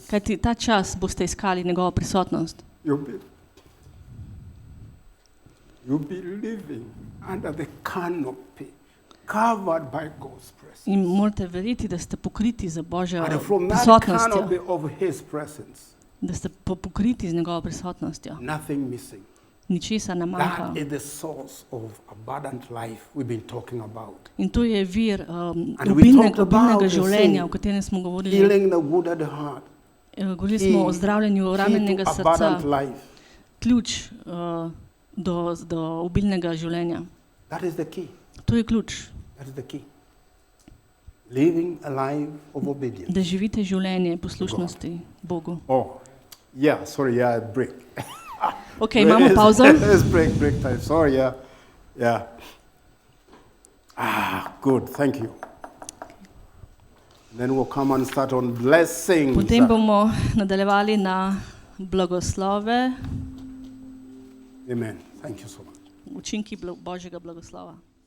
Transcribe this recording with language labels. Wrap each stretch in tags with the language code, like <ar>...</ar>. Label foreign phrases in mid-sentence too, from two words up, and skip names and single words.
<sl>Kajti ta čas boste iskali njegovo prisotnost.</sl> <en>You'll be living under the canopy, covered by God's presence.</en> <sl>In morate verjeti, da ste pokriti z Božjo</sl> <en>And from that</en> <sl>prisotnostjo,</sl> <en>canopy of his presence,</en> <sl>da ste pokriti z njegovo prisotnostjo.</sl> <en>nothing missing.</en> <sl>Ničesar ne manjka.</sl> <en>That is the source of abundant life we've been talking about.</en> <sl>In to je vir</sl> <en>And we talked about</en> <sl>obilnega</sl> <en>the</en> <sl>življenja,</sl> <en>thing,</en> <sl>o katerem smo govorili.</sl> <en>Healing the wounded heart,</en> <sl>Govorili smo o zdravljenju</sl> <en>key</en> <sl>ranjenega</sl> <en>to</en> <sl>srca,</sl> <en>abundant life.</en> <sl>ključ do obilnega življenja.</sl> <en>That is the key.</en> <sl>To je ključ,</sl> <en>That is the key. Living a life of obedience.</en> <sl>da živite življenje poslušnosti Bogu.</sl> <en>Oh, yeah, sorry, yeah, break.</en> <sl>Ok, imamo pauzo.</sl> <en>Let's break time. Sorry, yeah. Good, thank you. Then we'll come and start on blessings.</en> <sl>Potem bomo nadaljevali na blagoslove,</sl> <en>Amen. Thank you so much.</en> <sl>učinki Božjega blagoslova.</sl>